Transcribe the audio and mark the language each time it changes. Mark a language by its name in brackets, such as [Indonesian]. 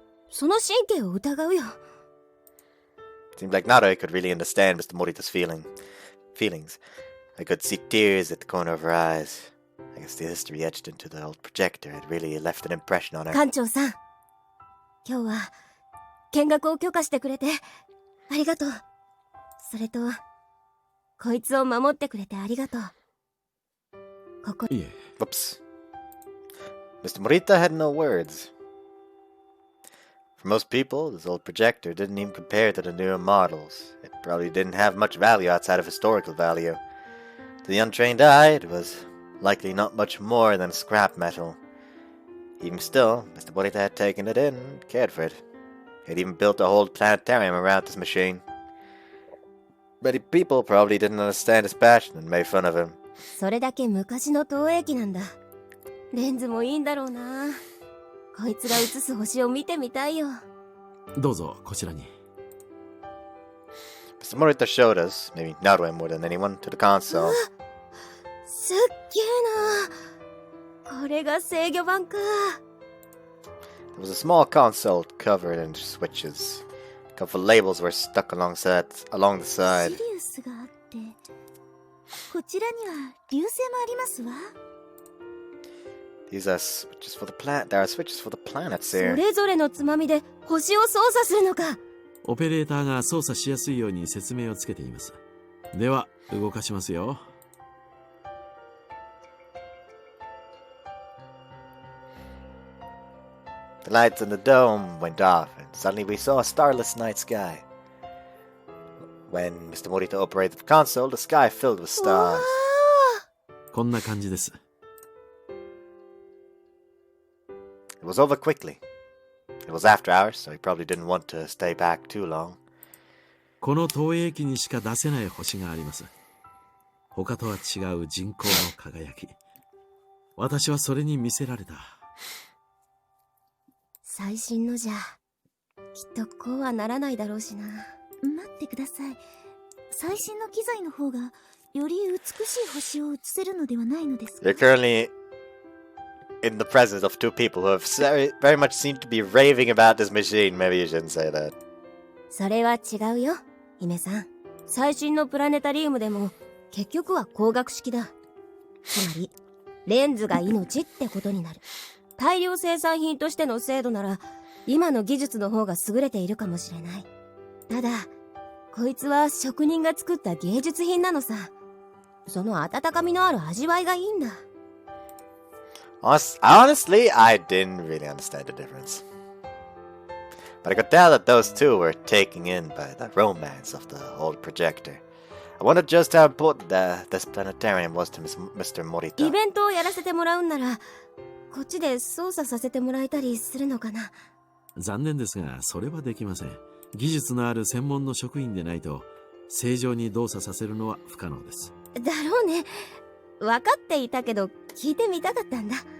[Japanese] その神経を疑うよ。 [English] Seemed like Narue could really understand Mr. Morita's feelings. I could see tears at the corner of her eyes. I guess the history etched into the old projector had really left an impression on her. [Japanese] 館長さん、今日は見学を許可してくれてありがとう。それと、こいつを守ってくれてありがとう。ここ。いえ。 [English] Whoops. Mr. Morita had no words. For most people, this old projector didn't even compare to the newer models. It probably didn't have much value outside of historical value. To the untrained eye, it was likely not much more than scrap metal. Even still, Mr. Morita had taken it in and cared for it. He had even built a whole planetarium around this machine. Many people probably didn't understand his passion and made fun of him. [Japanese] それだけ昔の投影機なんだ。レンズもいいんだろうな。こいつが映す星を見てみたいよ。どうぞこちらに。 [English] Mr. Morita showed us, maybe Narue more than anyone, to the console. すっげえな。これが制御盤か。 There was a small console covered in switches. A couple of labels were stuck along the [Japanese] シ [English] side. [Japanese] リウスがあって、こちらには流星もありますわ。 [English] These are switches for the planet. There are switches for the planets [Japanese] そ [English] here. [Japanese] れぞれのつまみで星を操作するのか。オペレーターが操作しやすいように説明をつけています。では動かしますよ。 [English] The lights in the dome went off, and suddenly we saw a starless night sky. When Mr. Morita operated the console, the sky filled with stars. [Japanese] こんな感じです。 [English] It was over quickly. It was after hours, so he probably didn't want to stay back too long. [Japanese] この投影機にしか出せない星があります。他とは違う人工の輝き。私はそれに魅せられた。最新のじゃきっとこうはならないだろうしな。待ってください。最新の機材の方がより美しい星を映せるのではないのですか？ [English] You're currently in the presence of two people who have very much seemed to be raving about this machine. Maybe you shouldn't say that. [Japanese] それは違うよ、姫さん。最新のプラネタリウムでも結局は光学式だ。つまりレンズが命ってことになる。大量生産品としての精度なら今の技術の方が優れているかもしれない。ただこいつは職人が作った芸術品なのさ。その温かみのある味わいがいいんだ。 [English] Honestly, I didn't really understand the difference. but I could tell that those two were taken in by the romance of the old projector. I wondered just how important this planetarium was to Mr. Morita. [Japanese] イベントをやらせてもらうんなら、こっちで操作させてもらえたりするのかな。残念ですが、それはできません。技術のある専門の職員でないと、正常に動作させるのは不可能です。だろうね。分かっていたけど、聞いてみたかったんだ。